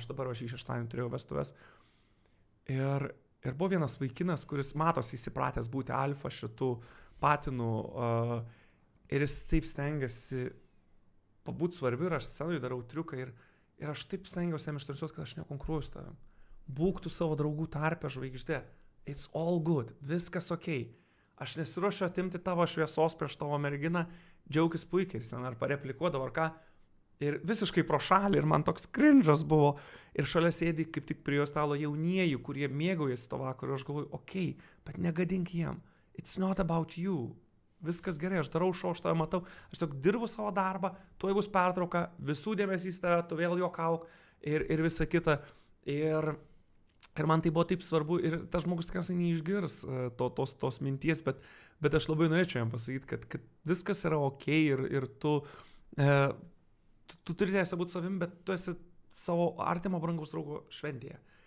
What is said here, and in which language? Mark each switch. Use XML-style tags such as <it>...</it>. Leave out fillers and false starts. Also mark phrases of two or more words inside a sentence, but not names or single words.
<lt>Aš dabar šį šeštadienį turėjau vestuves. Ir buvo vienas vaikinas, kuris matosi įsipratęs būti alfa šitų patinų. Ir jis taip stengiasi pabūti svarbi ir aš scenoje darau triuką ir aš taip stengiausi jam ištarsiuoti, kad aš nekonkuruoju su tavim. Būk tu savo draugų tarpe žvaigždė.</lt> <en>It's all good.</en> <lt>Viskas okei. Aš nesiruošiu atimti tavo šviesos prieš tavo merginą. Džiaukis puikiai. Ir ten ar pareplikuodavo ar ką. Ir visiškai pro šalį. Ir man toks cringe'as buvo. Ir šalia sėdi kaip tik prie jo stalo jaunieji, kurie mėgaujasi to vakaro. Ir aš galvoju, okei, bet negadink jiem.</lt> <en>It's not about you.</en> <lt>Viskas gerai, aš darau šou, aš tave matau, aš tik dirbu savo darbą, tuoj bus pertrauka, visų dėmesys tave, tu vėl juokauk ir visa kita. Ir man tai buvo taip svarbu ir tas žmogus tikriausiai neišgirs tos minties, bet aš labai norėčiau jam pasakyti, kad viskas yra okei ir tu turi teisę būti savim, bet tu esi savo artimo brangaus draugo šventėje.</lt>